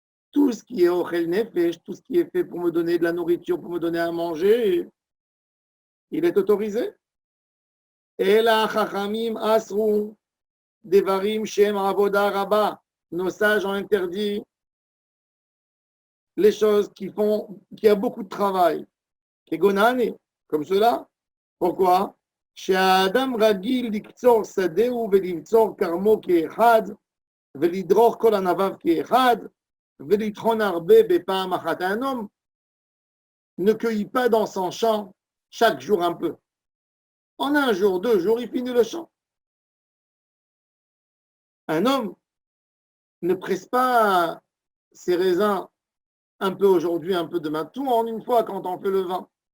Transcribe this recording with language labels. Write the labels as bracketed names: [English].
[French] Tout ce qui est ochel nefesh, tout ce qui est fait pour me donner de la nourriture, pour me donner à manger, il est autorisé. [Hebrew] Et la chachamim asru devarim shem avoda rabba. [French] Nos sages ont interdit les choses qui a beaucoup de travail. Kegonane, comme cela. Pourquoi? [Hebrew] שהאדם רגיל לקצור שדהו ולמצור כרמו כאחד ולדרוך כל ענביו כאחד ולטחון הרבה בפעם אחת. [French] Un homme ne cueillit pas dans son champ chaque jour un peu. En un jour, 2 jours, il finit le champ. Un homme ne presse pas ses raisins un peu aujourd'hui, un peu demain, tout en une fois quand on fait le vin.